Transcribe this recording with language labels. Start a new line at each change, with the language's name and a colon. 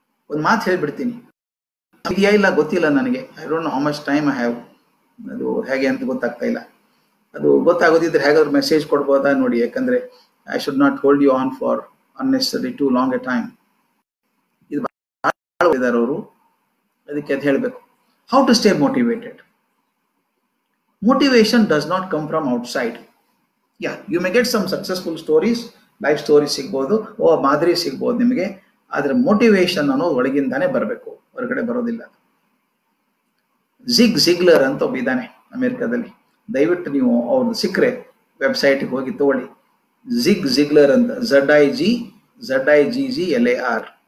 Kannada: ಒಂದು ಮಾತು ಹೇಳ್ಬಿಡ್ತೀನಿ, ಇದೆಯಾ ಇಲ್ಲ ಗೊತ್ತಿಲ್ಲ ನನಗೆ,
English: I don't know how much time I have.
Kannada: ಅದು ಹೇಗೆ ಅಂತ ಗೊತ್ತಾಗ್ತಾ ಇಲ್ಲ. ಅದು ಗೊತ್ತಾಗೋದಿದ್ರೆ ಹೇಗಾದ್ರು ಮೆಸೇಜ್ ಕೊಡ್ಬೋದಾ ನೋಡಿ, ಯಾಕಂದ್ರೆ
English: I should not hold you on for unnecessary too long a time.
Kannada: ಇದು ಬಹಳ ಇದ್ದಾರೆ ಅವರು, ಅದಕ್ಕೆ ಅದು ಹೇಳಬೇಕು.
English: How to stay motivated. Motivation does not come from outside. Yeah, you may get some successful stories, life stories
Kannada: ಸಿಗ್ಬೋದು, ಮಾದರಿ ಸಿಗ್ಬೋದು ನಿಮಗೆ. ಆದ್ರೆ ಮೋಟಿವೇಶನ್ ಅನ್ನೋದು ಒಳಗಿಂದಾನೇ ಬರಬೇಕು, ಹೊರಗಡೆ ಬರೋದಿಲ್ಲ. ಜಿಗ್ಲರ್ ಅಂತ ಒಬ್ಬ ಇದ್ದಾನೆ ಅಮೆರಿಕದಲ್ಲಿ, ದಯವಿಟ್ಟು ನೀವು ಅವ್ರದ್ದು ಸಿಕ್ಕರೆ ವೆಬ್ಸೈಟ್ಗೆ ಹೋಗಿ ತಗೊಳ್ಳಿ. ಜಿಗ್ಲರ್ ಅಂತ, ZIGGLAR.